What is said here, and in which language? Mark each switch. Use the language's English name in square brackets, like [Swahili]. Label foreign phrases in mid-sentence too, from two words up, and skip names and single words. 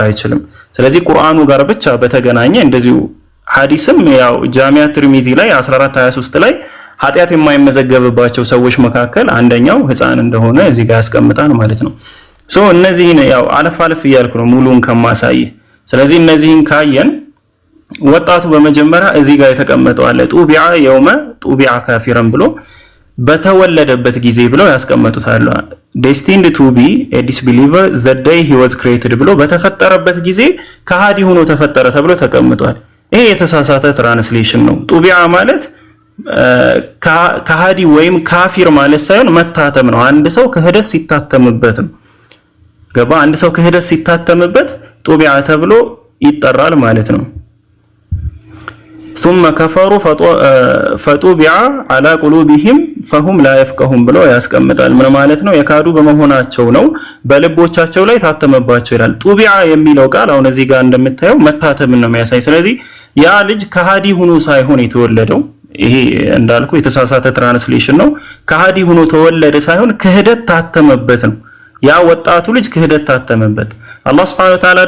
[Amharic] አይችልም። ስለዚህ ቁርአኑ ጋር ብቻ በተገናኘ እንደዚሁ ሐዲስም ያው ጃሚዓ ትርሚዚ ላይ 1423 ላይ ኃጢአት የማይመዘገብባቸው ሰዎች መካከል አንደኛው ህፃን እንደሆነ እዚህ ጋር ያስቀምጣል ማለት ነው። እነዚህን ያው አለፍ እያልኩ ነው ሙሉን ከማሳይ። ስለዚህ እነዚህን ካየን ወጣቱ በመጀመሪያ እዚህ ጋር የተቀመጠው አለ [Arabic] طبع يوم طبع كافرا [Amharic] ብሎ በተወለደበት ጊዜ ብለው ያስቀምጡታል። [English] destined to be a disbeliever the day he was created [Amharic] ብሎ በተፈጠረበት ጊዜ ከሃዲ ሆኖ ተፈጠረ ተብሎ ተቀምጧል። ይሄ የተሳሳተ ትራንስሌሽን ነው። ጡቢዓ ማለት ከሃዲ ወይም ካፊር ማለት ሳይሆን መታተም ነው። አንድ ሰው ክህደት ሲታተምበት ነው። ገባ? አንድ ሰው ክህደት ሲታተምበት ጡቢዓ ተብሎ ይጠራል ማለት ነው። [Arabic] ثم كفروا فطبع على قلوبهم فهم لا يفقهون [Amharic] ብሎ ያስቀምጣል። ምን ማለት ነው? የካዱ በመሆናቸው ነው በልቦቻቸው ላይ ታተመባቸው ይላል። ጡቢዓ የሚለው ቃል አሁን እዚህ ጋር እንደምታየው መታተምን ነው የሚያሳይ። ስለዚህ ያ ልጅ ከሃዲ ሆኖ ሳይሆን የተወለደው፣ ይሄ እንዳልኩ የተሳሳተ ትራንስሌሽን ነው። ከሃዲ ሆኖ ተወለደ ሳይሆን ክህደት ታተመበት ነው። ያ ወጣቱ ልጅ ክህደት ታተመበት። አላህ [Arabic] سبحانه وتعالى